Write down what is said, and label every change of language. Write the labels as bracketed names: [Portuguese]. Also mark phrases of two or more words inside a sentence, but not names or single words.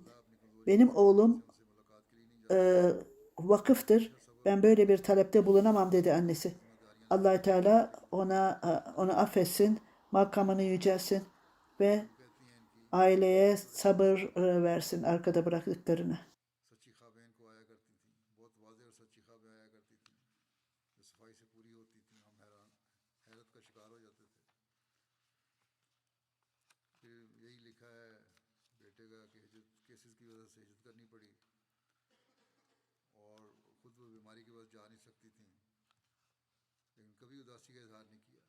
[Turkish] Benim oğlum vakıftır. Ben böyle bir talepte bulunamam dedi annesi. Allah Teala onu affetsin, makamını yücelsin ve aileye sabır versin arkada bıraktıklarını. [Urdu] سچی خوابیں ان کو آیا کرتی تھی، بہت واضح اور سچی خوابیں آیا کرتی تھی جو صفائی سے پوری ہوتی تھی. ہم حیرت کا شکار ہو جاتے تھے۔ پھر یہی لکھا ہے بیٹے کا کہ ہجرت کیسز کی وجہ سے ہجرت کرنی پڑی اور خود وہ بیماری کی وجہ جا نہیں سکتی تھی، لیکن کبھی اداسی کا اظہار نہیں کیا.